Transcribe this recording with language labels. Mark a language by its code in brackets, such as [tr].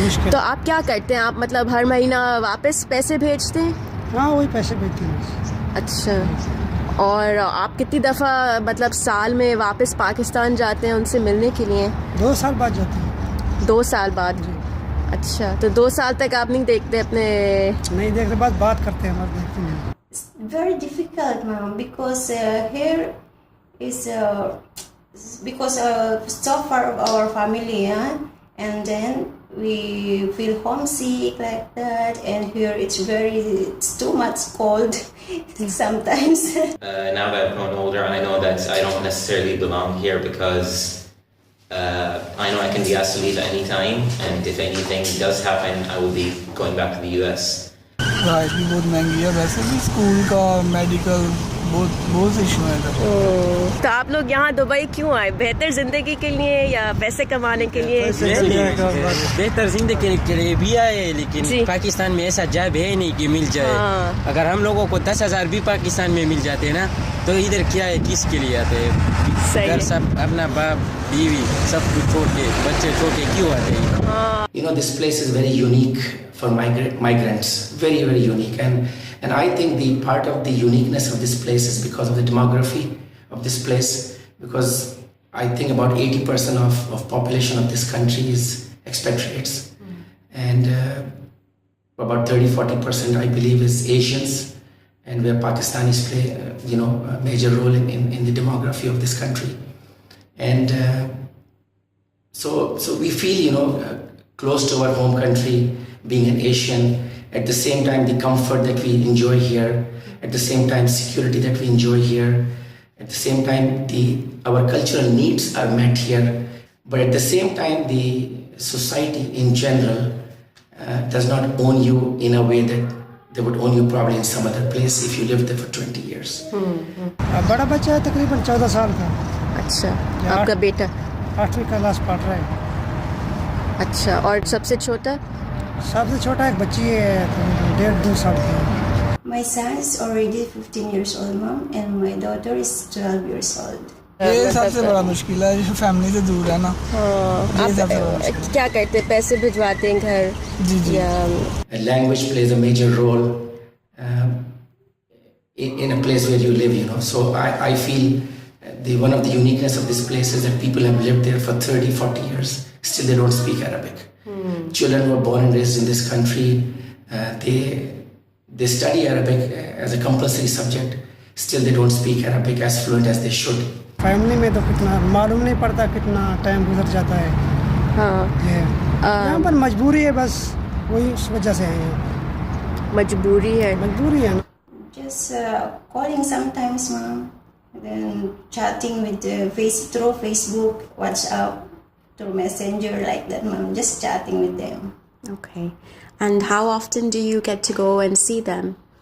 [hi] तो आप क्या करते हैं? आप मतलब हर महीना वापस पैसे भेजते हैं? हाँ, वही पैसे भेजते हैं। अच्छा, और आप कितनी दफ़ा मतलब साल में वापस पाकिस्तान जाते हैं उनसे मिलने के लिए? 2 साल बाद जाते हैं। 2 साल बाद? अच्छा, तो 2 साल तक आप नहीं देखते अपने? नहीं देखते, बात करते हैं, मत देखते हैं। [en] It's very difficult, ma'am, because here is because so far of our family, and then we feel homesick like that, and here it's too much cold sometimes. Now that I've grown older, I know that I don't necessarily belong here because I know I can be asked to leave at any time, and if anything does happen, I will be going back to the US. [hi] पढ़ाई भी बहुत महंगी है, वैसे भी school का, medical, बहुत issue है इधर। तो आप लोग यहाँ दुबई क्यों आए? बेहतर जिंदगी के लिए या पैसे कमाने के लिए? बेहतर जिंदगी के लिए भी आए, लेकिन पाकिस्तान में ऐसा जॉब है नहीं कि मिल जाए। अगर हम लोगों को 10,000 भी पाकिस्तान में मिल जाते ना, तो इधर क्या है, किसके लिए आते हैं? घर सब अपना बाप बीवी सब कुछ छोड़ के, बच्चे छोड़ के क्यों आते हैं? [en] You know, this place is very unique for migrants, very, very unique. And I think the part of the uniqueness of this place is because of the demography of this place, because I think about 80% of population of this country is expatriates. And about 30-40% I believe is Asians, and where Pakistanis play, a major role in the demography of this country. And so we feel, close to our home country, being an Asian. At the same time, the comfort that we enjoy here, at the same time, security that we enjoy here, at the same time, our cultural needs are met here. But at the same time, the society in general does not own you in a way that they would own you probably in some other place if you lived there for 20 years. [hi] बड़ा बच्चा है, तकरीबन 14 साल का। अच्छा, आपका बेटा 8वीं क्लास पढ़ रहा है। अच्छा, और सबसे छोटा? सबसे छोटा एक बच्ची है, 1.5-2 साल की। [en] My son is already 15 years old, mom, and my daughter is 12 years old. [hi] ये सबसे बड़ा मुश्किल है, जो फैमिली से दूर है ना। आप क्या करते हैं? पैसे भिजवाते हैं घर? जी। [en] Language plays a major role in a place where you live, So I feel one of the uniqueness of this place is that people have lived there for 30-40 years. Still, they don't speak Arabic. Children who are born and raised in this country, they study Arabic as a compulsory subject. Still, they don't speak Arabic as fluent as they should. [hi] Family में तो कितना मालूम नहीं पड़ता, कितना time गुजर जाता है। यहाँ पर मजबूरी है, बस वही उस वजह से है। मजबूरी है ना। [en] Just calling sometimes, mom, then chatting with through Facebook, WhatsApp, through Messenger, like that, mom. Just chatting with them. Okay. And how often do you get to go and see them?